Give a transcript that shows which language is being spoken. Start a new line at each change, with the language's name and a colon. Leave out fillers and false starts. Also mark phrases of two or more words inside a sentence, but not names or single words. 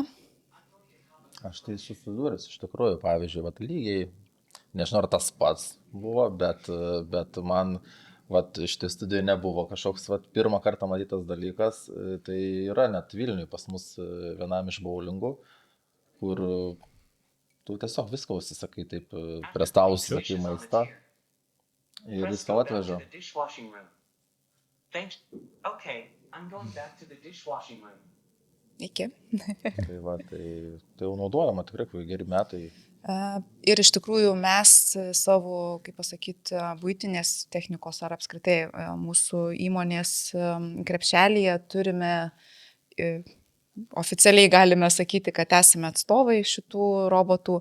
Lithuanian: Aš tai susidūręs iš tikrųjų, pavyzdžiui, lygiai, nežinau, ar tas pats buvo, bet man šitai studijai nebuvo kažkoks pirmą kartą matytas dalykas, tai yra net Vilniui pas mus vienam iš bowlingų, kur tu tiesiog viską užsisakai, taip prie stalo užsisakai
English: Dishes on the
Lithuanian: maistą
English: tier.
Lithuanian: ir
English: Press
Lithuanian: jis tau
English: go back to
Lithuanian: atveža.
English: the dishwashing room. Thanks. Okay, I'm going back to the dishwashing room.
Lithuanian: Iki. Tai va, tai jau naudojama tikrai, kai geri metai. Ir iš tikrųjų mes savo, kaip pasakyti, buitinės technikos ar apskritai mūsų įmonės krepšelyje turime, oficialiai galime sakyti, kad esame atstovai šitų robotų.